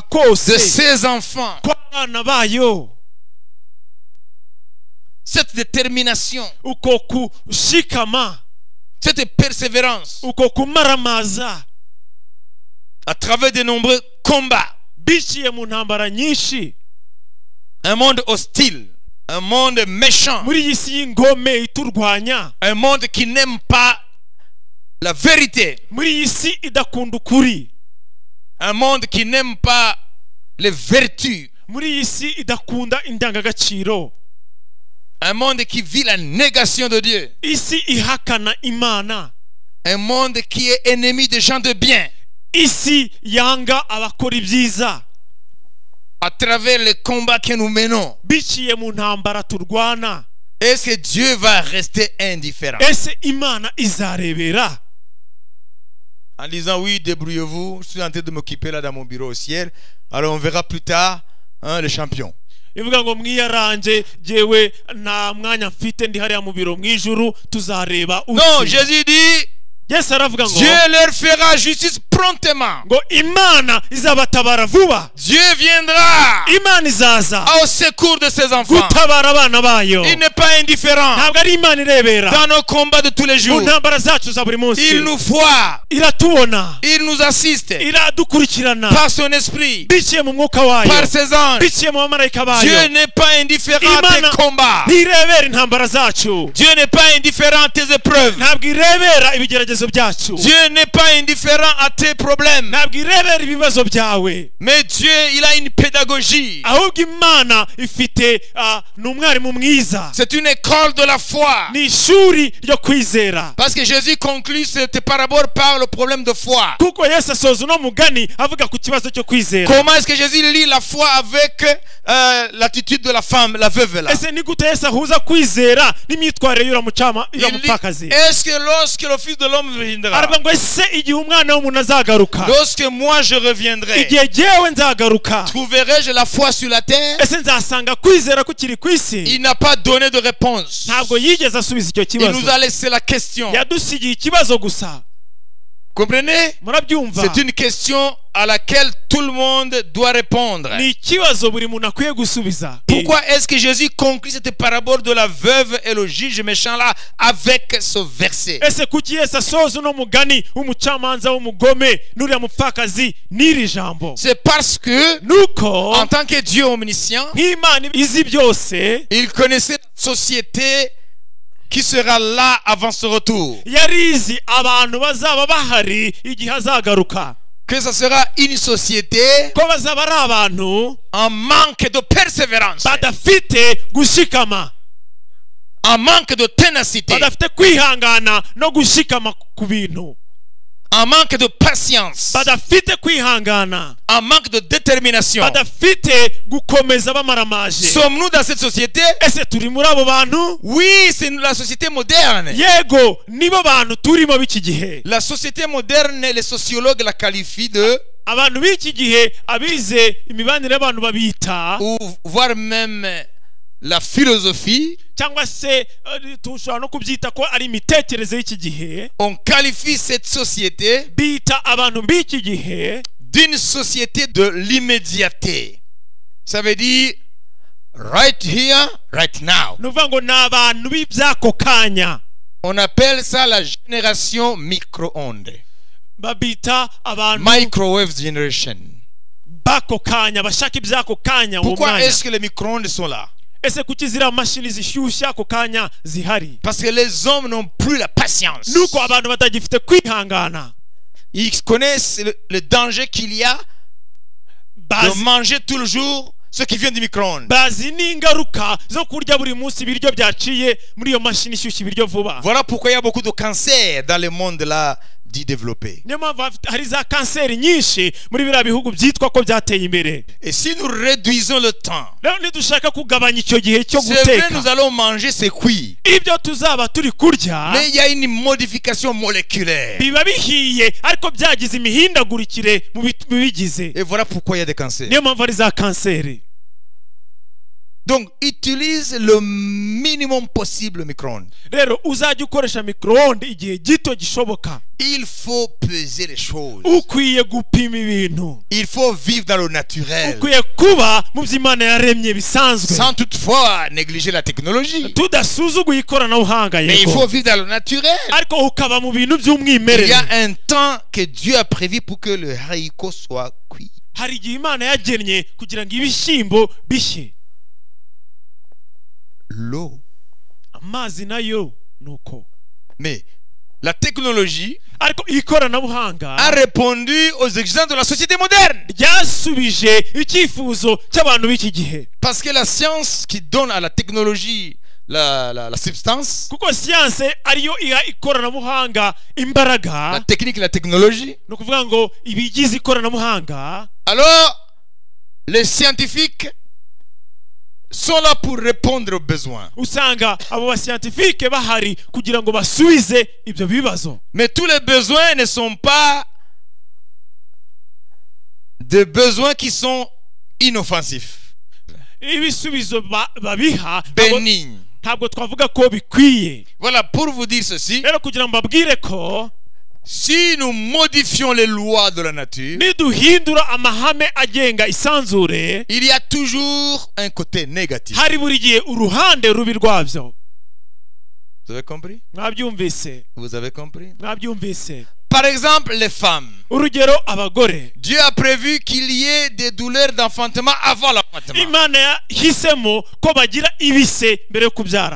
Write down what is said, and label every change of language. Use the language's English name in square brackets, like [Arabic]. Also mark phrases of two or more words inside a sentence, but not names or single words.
[French] de [Kinyarwanda] kose [French] ses enfants, [Kinyarwanda] kw'abana bayo, [French] cette détermination, [Kinyarwanda] uko kushikama, [French] cette persévérance [Kinyarwanda] uko kumaramaza [French] à travers de nombreux combats, [Kinyarwanda] biciye mu ntambara nyinshi, [French] un monde hostile, un monde méchant, [Kinyarwanda] muri iyi si y'ingome iturwanya, [French] un monde qui n'aime pas la vérité, [Kinyarwanda] muri iyi si idakunda ukuri, [French] un monde qui n'aime pas les vertus, [Kinyarwanda] muri iyi si idakunda indangagaciro, [French] un monde qui vit la négation de Dieu, [Kinyarwanda] isi ihakana Imana, [French] un monde qui est ennemi des gens de bien. [Kinyarwanda] isi yanga abakora ibyiza, [French] À travers les combats que nous menons, [Kinyarwanda] biciye mu ntambara turwana, [French] est-ce que Dieu va rester indifférent [Kinyarwanda] ese Imana izarebera? [French] en disant oui, débrouillez-vous, je suis en train de m'occuper là dans mon bureau au ciel, alors on verra plus tard le champion. [Kinyarwanda] ivuga ngo mwiyaranje jewe nta mwanya mfite ndi hariya mu biro mw'ijuru tuzareba [French] Non, Jésus dit [Kinyarwanda] Yesu aravuga ngo [French] Dieu leur fera justice promptement. [Kinyarwanda] ngo Imana izabatabara vuba, [French] Dieu viendra [Kinyarwanda] Imana izaza [French] au secours de ses enfants. [Kinyarwanda] gutabara abana bayo. [French] Il n'est pas indifférent [Kinyarwanda] Ntabwo ari Imana irebera [French] dans nos combats de tous les [Kinyarwanda] mu [French] jours. [Kinyarwanda] ntambara zacu za buri munsi, [French] Il nous voit, [Kinyarwanda] iratubona, [French] il nous assiste [Kinyarwanda] iradukurikirana [French] par son esprit, [Kinyarwanda] biciye mu mwuka wayo, [French] par ses anges. [Kinyarwanda] biciye mu bamarayika bayo. [French] Dieu n'est pas indifférent à [Kinyarwanda] Imana [French] tes combats. [Kinyarwanda] ntirebera intambara zacu, [French] Dieu n'est pas indifférent à tes épreuves. [Kinyarwanda] ntabwo irebera ibigeragezo byacu, [French] Dieu n'est pas indifférent à tes problèmes. [Kinyarwanda] ntabwo irebera ibibazo byawe, [French] Mais Dieu, il a une pédagogie. [Kinyarwanda] ahubwo Imana ifite ni umwarimu mwiza, [French] C'est une école de la foi. [Kinyarwanda] ni ishuri ryo kwizera. [French] Parce que Jésus conclut cette parabole par le problème de foi. [Kinyarwanda] Kuko Yesu asoza uno mugani avuga ku kibazo cyo kwizera. [French] Comment est-ce que Jésus lit la foi avec l'attitude de la femme, la veuve là? [Kinyarwanda] Ese ni gute Yesu ahuza kwizera n'imyitwarire y'uriya [French] Il dit, [Kinyarwanda] mupfakazi? [French] est-ce que lorsque le Fils de l'homme viendra, [Kinyarwanda] Aravuga ngo ese igihe umwana w'umuntu azagaruka, [French] lorsque moi je reviendrai, [Kinyarwanda] igihe jyewe nzagaruka, [French] trouverai-je la foi sur la terre? [Kinyarwanda] ese nzasanga kwizera kukiri ku isi? [French] Il n'a pas donné de réponse. [Kinyarwanda] Ntabwo yigeze asubiza icyo [French] Il [Kinyarwanda] kibazo, [French] nous a laissé la question. [Kinyarwanda] yadusigiye ikibazo gusa. [French] comprenez? [Kinyarwanda] murabyumva [French] C'est une question à laquelle tout le monde doit répondre. [Kinyarwanda] ni ikibazo buri muntu akwiye gusubiza. [French] Pourquoi est-ce que Jésus conclut cette parabole de la veuve et le juge méchant là avec ce verset? [Kinyarwanda] ese kuki Yesu asoza uno mugani w'umucamanza w'umugome n'uriya mupfakazi n'iri jambo? [French] C'est parce que, [Kinyarwanda] nuko [French] en tant que Dieu omniscient, [Kinyarwanda] nk'Imana izi byose [French] il connaissait la société qui sera là avant ce retour. [Kinyarwanda] yari izi abantu bazaba bahari igihe azagaruka, [French] Que ce sera une société [Kinyarwanda] ko bazaba ari abantu [French] en manque de persévérance, [Kinyarwanda] badafite gushikama, [French] en manque de ténacité, [Kinyarwanda] badafite kwihangana no gushikama ku bintu, [French] en manque de patience, [Kinyarwanda] badafite kwihangana, [French] en manque de détermination. [Kinyarwanda] badafite gukomeza bamaramaje. [French] Sommes-nous dans cette société? [Kinyarwanda] ese turi muri abo bantu? [French] Oui, c'est la société moderne. [Kinyarwanda] yego nibo bantu turimo b'iki gihe. [French] La société moderne, les sociologues la qualifient de, [Kinyarwanda] abantu b'iki gihe abize imibanire y'abantu babita, [French] ou voire même la philosophie, [Kinyarwanda] cyangwa se tushobora no kubyita ko ari imitekerereze y'iki gihe, [French] on qualifie cette société [Kinyarwanda] bita abantu b'iki gihe [French] d'une société de l'immédiateté. Ça veut dire [English] right here, right now. [Kinyarwanda] nuvuga ngo ni abantu b'ibyako kanya. [French] On appelle ça la génération micro-ondes. [Kinyarwanda] babita abantu [English] Microwave generation. [Kinyarwanda] bako kanya, bashaka ibyako kanya. uwo [French] Pourquoi [Kinyarwanda] mwanya. [French] est-ce que les micro-ondes sont là? [Kinyarwanda] ese kuki ziriya mashini zishyushya ako kanya zihari? [French] Parce que les hommes n'ont plus la patience. [Kinyarwanda] nuko abantu batagifite kwihangana. [French] Ils connaissent le danger qu'il y a de manger tout le jour ce qui vient du micro-ondes. [Kinyarwanda] bazi n'ingaruka zo kurya buri munsi ibiryo byaciye muri iyo mashini ishyushya ibiryo vuba. [French] Voilà pourquoi il y a beaucoup de cancers dans le monde là dit développé. [Kinyarwanda] niyo mpamvu hari za kanseri nyinshi muri biriya bihugu byitwa ko byateye imbere. [French] Et si nous réduisons le temps, [Kinyarwanda] rero nidushaka kugabanya icyo gihe cyo [French] c'est vrai, nous [Kinyarwanda] guteka, [French] allons manger c'est cuit. [Kinyarwanda] ibyo tuzaba turi kurya [French] Mais il y a une modification moléculaire. [Kinyarwanda] biba bihiye ariko byagize imihindagurikire mu bigize. [French] Et voilà pourquoi il y a des cancers. [Kinyarwanda] niyo mpamvu ari za kanseri. [French] Donc, utilise le minimum possible le micro-ondes. [Kinyarwanda] rero uzajya ukoresha micro-onde igihe gito gishoboka. [French] Il faut peser les choses. [Kinyarwanda] ukwiye gupima ibintu, [French] Il faut vivre dans le naturel. [Kinyarwanda] ukwiye kuba mu by'Imana yaremye bisanzwe, [French] Sans toutefois négliger la technologie. [Kinyarwanda] tudasuzuguye ikoranabuhanga. [French] Mais il [Kinyarwanda] yego [French] faut vivre dans le naturel. [Kinyarwanda] ariko ukaba mu bintu [French] Il y a [Kinyarwanda] by'umwimerere. [French] un temps que Dieu a prévu pour que le haricot soit cuit. [Kinyarwanda] hari igihe Imana yagennye kugira ngo ibishyimbo bishye. [French] L'eau. [Kinyarwanda] amazi nayo nuko. [French] Mais la technologie [Kinyarwanda] ariko ikoranabuhanga [French] a répondu aux exigences de la société moderne. [Kinyarwanda] ryasubije icyifuzo cy'abantu b'iki gihe. [French] Parce que la science qui donne à la technologie la substance, [Kinyarwanda] kuko siyanse ariyo iha ikoranabuhanga imbaraga. [French] la technique et la technologie, [Kinyarwanda] ni ukuvuga ngo ibigize ikoranabuhanga, [French] alors les scientifiques sont là pour répondre aux besoins. [Kinyarwanda] usanga abo basiyantifike bahari kugira ngo basubize ibyo bibazo. [French] Mais tous les besoins ne sont pas des besoins qui sont inoffensifs, [Kinyarwanda] ibisubizo babiha [French] bénignes. [Kinyarwanda] ntabwo twavuga ko bikwiye. [French] Voilà, pour vous dire ceci, [Kinyarwanda] rero kugira ngo mbabwire ko [French] si nous modifions les lois de la nature, [Kinyarwanda] niduhindura amahame agenga isanzure, [French] il y a toujours un côté négatif. [Kinyarwanda] hari buri gihe uruhande rubi rwabyo. [French] Vous avez compris? [Kinyarwanda] mwabyumvise? [French] Vous avez compris? [Kinyarwanda] mwabyumvise? [French] Par exemple, les femmes. [Kinyarwanda] urugero abagore, [French] Dieu a prévu qu'il y ait des douleurs d'enfantement avant l'enfantement. [Kinyarwanda] Imana yahisemo ko bagira ibise mbere yo kubyara.